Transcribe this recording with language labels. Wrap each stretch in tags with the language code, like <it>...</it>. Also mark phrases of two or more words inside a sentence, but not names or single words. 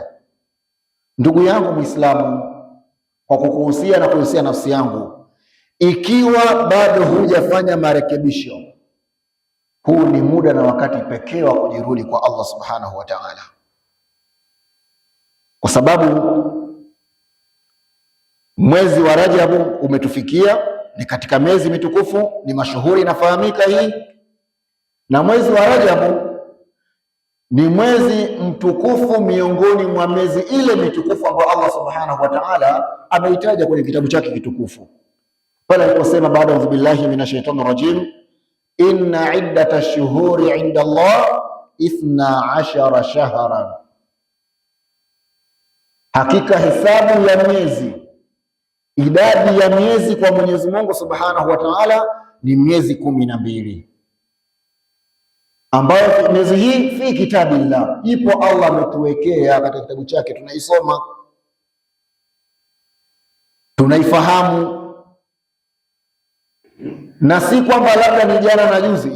<sw>Ndugu yangu Muislamu, kwa kukuhusia na kuhusia nafsi yangu, ikiwa bado hujafanya marekebisho, huu ni muda na wakati pekee wa kujirudi kwa Allah</sw> <ar>سبحانه وتعالى,</ar> <sw>kwa sababu mwezi wa Rajabu umetufikia, ni katika miezi mitukufu, ni mashuhuri, inafahamika hii. Na mwezi wa Rajabu ni mwezi mtukufu miongoni mwa miezi ile mitukufu ambayo Allah</sw> <ar>سبحانه وتعالى</ar> <sw>ameitaja kwenye kitabu chake kitukufu pale aliposema baada ya</sw> <ar>بالله من الشيطان الرجيم إن عدة الشهور عند الله 12 شهرا,</ar> <sw>hakika hesabu ya miezi, idadi ya miezi kwa Mwenyezi Mungu</sw> <ar>سبحانه وتعالى</ar> <sw>ni miezi 12, ambayo miezi hii</sw> <ar>في كتاب الله,</ar> <sw>ipo Allah ametuwekea katika kitabu chake, tunaisoma tunaifahamu, na si kwamba labda ni jana na juzi.</sw>